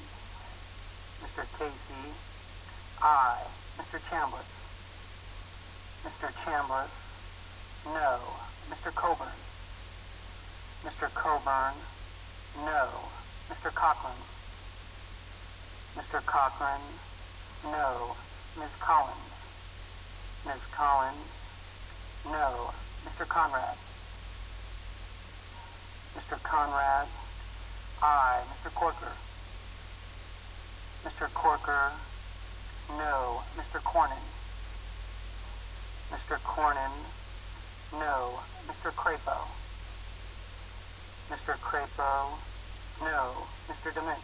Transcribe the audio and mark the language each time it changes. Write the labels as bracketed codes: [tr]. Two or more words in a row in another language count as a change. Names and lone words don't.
[en] Mr. Casey, aye. Mr. Chambliss. Mr. Chambliss, no. Mr. Coburn. Mr. Coburn, no. Mr. Cochran. Mr. Cochran, no. Ms. Collins. Ms. Collins, no. Mr. Conrad. Mr. Conrad, aye. Mr. Corker. Mr. Corker, no. Mr. Cornyn. Mr. Cornyn, no. Mr. Crapo. Mr. Crapo, no. Mr. Demint.